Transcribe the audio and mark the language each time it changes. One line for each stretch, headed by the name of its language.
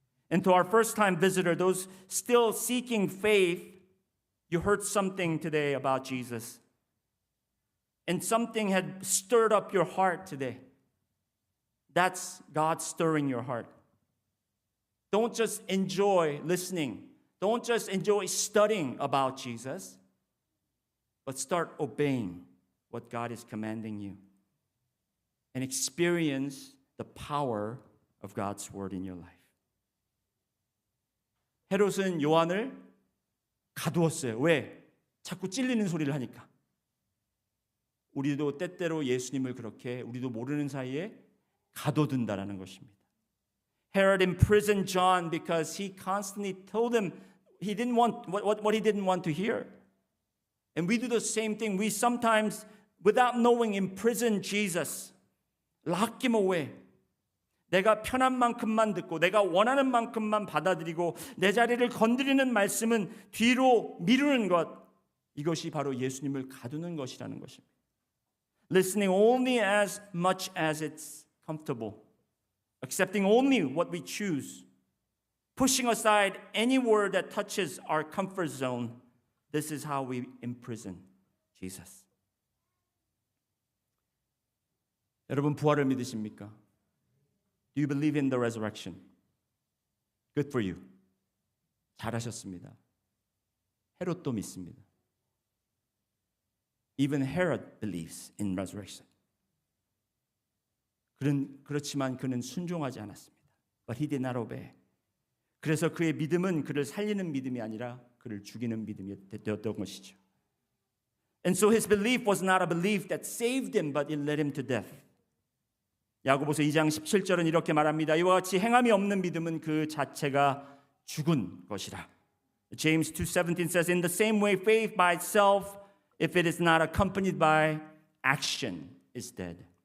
English: And to our first-time visitor, those still seeking faith, you heard something today about Jesus. And something had stirred up your heart today. That's God stirring your heart. Don't just enjoy listening. Don't just enjoy studying about Jesus, but start obeying what God is commanding you and experience the power of God's word in your life.
Korean: 헤롯은 요한을 가두었어요. 왜? 자꾸 찔리는 소리를 하니까. 우리도 때때로 예수님을 그렇게 우리도 모르는 사이에 가둬둔다라는 것입니다.
English: Herod imprisoned John because he constantly told him he didn't want what he didn't want to hear. And we do the same thing. We sometimes, without knowing, imprison Jesus. Lock him away.
Korean: 내가 편한 만큼만 듣고 내가 원하는 만큼만 받아들이고 내 자리를 건드리는 말씀은 뒤로 미루는 것. 이것이 바로 예수님을 가두는 것이라는 것입니다.
English: Listening only as much as it's comfortable. Accepting only what we choose. Pushing aside any word that touches our comfort zone. This is how we imprison Jesus.
Korean: 여러분, 부활을 믿으십니까?
English: Do you believe in the resurrection? Good for you.
Korean: 잘하셨습니다. 헤롯도 믿습니다.
English: Even Herod believes in resurrection.
Korean: 그렇지만 그는 순종하지 않았습니다.
English: But he did not obey.
Korean: 그래서 그의 믿음은 그를 살리는 믿음이 아니라 그를 죽이는 믿음이 되었던 것이죠.
English: And so his belief was not a belief that saved him, but it led him to death.
Korean: 야고보서 2장 17절은 이렇게 말합니다. 이와 같이 행함이 없는 믿음은 그 자체가 죽은 것이라.
English: James 2:17 says, in the same way, faith by itself, if it is not accompanied by action, is dead.